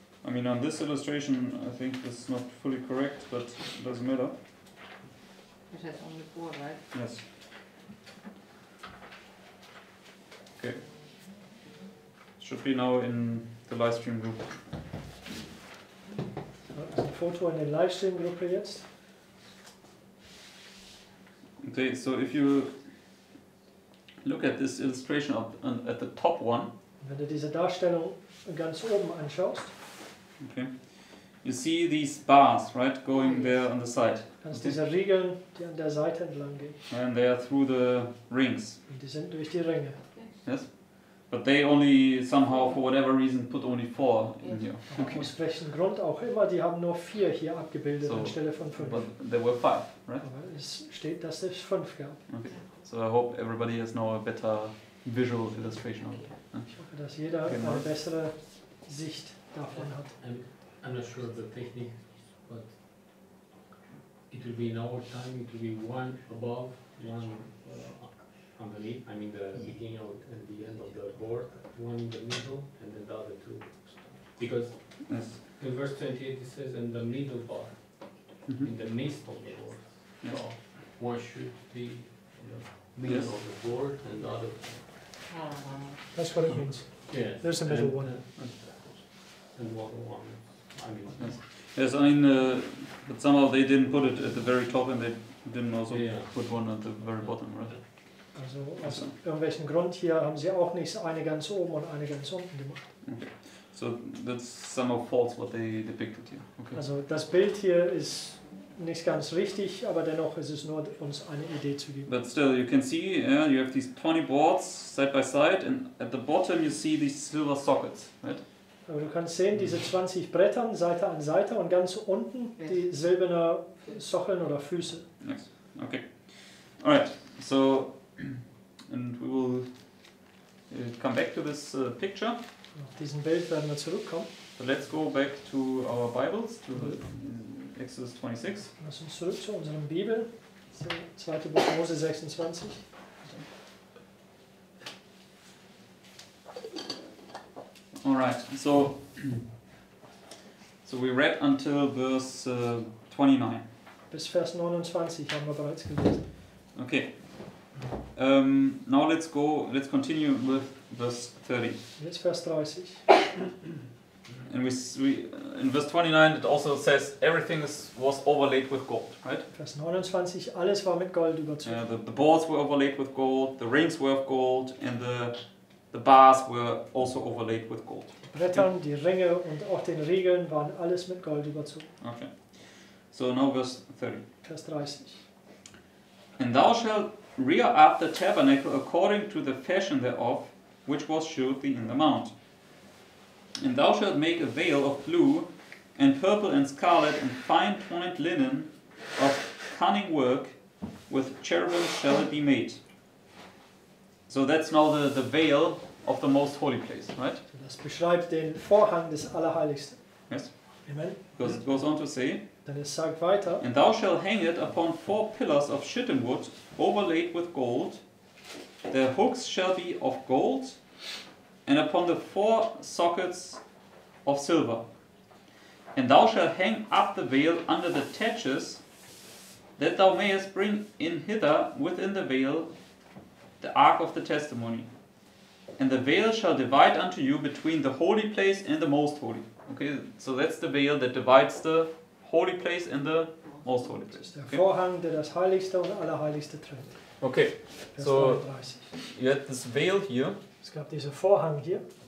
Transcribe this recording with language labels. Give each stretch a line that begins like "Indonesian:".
English: mean, on this illustration, I think this is not fully correct, but it doesn't matter. It has only 4, right? Yes. Okay. Should be now in the live stream group.
German: Ein Foto in der Livestream-Gruppe jetzt.
English: Okay, so if you look at this illustration at the top one,
German: Wenn du diese Darstellung ganz oben anschaust,
English: okay, you see these bars, right, going there on the side.
German: kannst
English: Okay.
German: diese Riegeln, die an der Seite entlang gehen.
English: And they are through the rings.
German: Und die sind durch die Ringe.
English: Yes? But they only somehow, for whatever reason, put only 4 in here.
German: Aber aus welchem Grund auch immer, die haben nur 4 hier abgebildet
English: So,
German: anstelle von 5.
English: But there were 5, right?
German: Aber es steht, dass es 5 gab.
English: Okay. So I hope everybody has now a better visual illustration of it.
German: Ich hoffe, dass jeder Genau. eine bessere Sicht davon hat.
English: I'm not sure of the technique, but it will be in our time, it will be one above, one underneath, I mean the beginning and the end of the board, one in the middle, and then the other 2. Because Yes. in verse 28 it says, in the middle bar, Mhm. in the midst of the board. Yes. So one should be in the middle Yes. of the board and the other. That's what it means. Yeah. There's a middle and, one. And one, I mean. Yes. Yes, I mean, but somehow they didn't put it at the very top and they didn't also Yeah. put one at the very bottom, right?
German: Also aus irgendwelchem Grund hier haben sie auch nicht eine ganz oben und eine ganz unten gemacht.
English: Okay. So that's somehow false what they depicted here. Okay.
German: Also das Bild hier ist nicht ganz richtig, aber dennoch ist es nur uns eine Idee zu geben.
English: But still, you can see, yeah, you have these 20 boards side by side, and at the bottom you see these silver sockets, right?
German: Aber du kannst sehen, diese 20 Brettern Seite an Seite und ganz unten die silberne Sockeln oder Füße.
English: Yes. Okay. All right. So, and we will come back to this picture.
German: Auf diesem Bild werden wir zurückkommen.
English: But let's go back to our Bibles, to Exodus 26.
German: Lass uns zurück zu unserem Bibel. 2. Buch Mose 26.
English: All right. So we read until verse 29.
German: Bis Vers 29 haben wir bereits gelesen.
English: Okay. Now let's continue with verse 30.
German: Jetzt Vers 30.
English: And we in verse 29 it also says everything was overlaid with gold, right?
German: Vers 29, alles war mit Gold überzogen.
English: The boards were overlaid with gold, the rings were of gold, and the bars were also overlaid with gold.
German: Die Brettern, die Ringe und auch den Riegeln waren alles mit Gold überzogen.
English: Okay. So now verse 30.
German: Vers 30.
English: And thou shalt rear up the tabernacle according to the fashion thereof, which was shewed thee in the mount. And thou shalt make a veil of blue, and purple, and scarlet, and fine twined linen of cunning work, with cherubim shall it be made. So that's now the veil of the most holy place, right?
German: Das beschreibt den Vorhang des Allerheiligsten.
English: Yes. Amen. Because it goes on to say,
German: Denn es sagt weiter,
English: and thou shalt hang it upon 4 pillars of shittim wood, overlaid with gold. The hooks shall be of gold, and upon the 4 sockets of silver. And thou shalt hang up the veil under the taches, that thou mayest bring in hither within the veil the ark of the testimony. And the veil shall divide unto you between the holy place and the most holy. Okay, so that's the veil that divides the holy place and the most holy place.
German: der
English: Okay,
German: Vorhang, der das Heiligste und Allerheiligste trennt.
English: okay.
German: Vers
English: So
German: 33.
English: you had this veil here,
German: Es gab diesen Vorhang hier